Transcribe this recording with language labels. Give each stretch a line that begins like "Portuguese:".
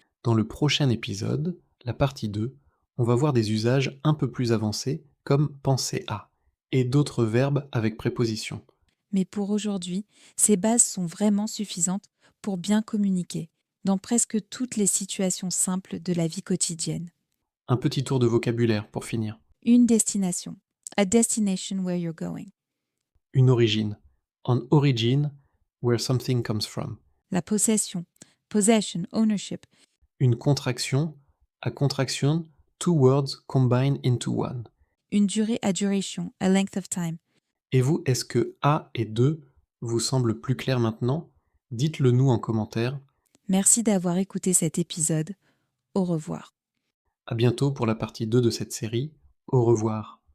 French: Dans le prochain épisode, la partie 2, on va voir des usages un peu plus avancés comme penser à et d'autres verbes avec préposition. Mais pour aujourd'hui, ces bases sont vraiment suffisantes pour bien communiquer dans presque toutes les situations simples de la vie quotidienne. Un petit tour de vocabulaire pour finir. Une destination.
English: A destination where you're going.
French: Une origine.
English: An origin, where something comes from.
French: La possession.
English: Possession, ownership.
French: Une contraction.
English: A contraction, two words combined into one.
French: Une durée
English: à duration. A length of time.
French: Et vous, est-ce que A et 2 vous semblent plus clairs maintenant? Dites-le nous en commentaire. Merci d'avoir écouté cet épisode. Au revoir. À bientôt pour la partie 2 de cette série. Au revoir.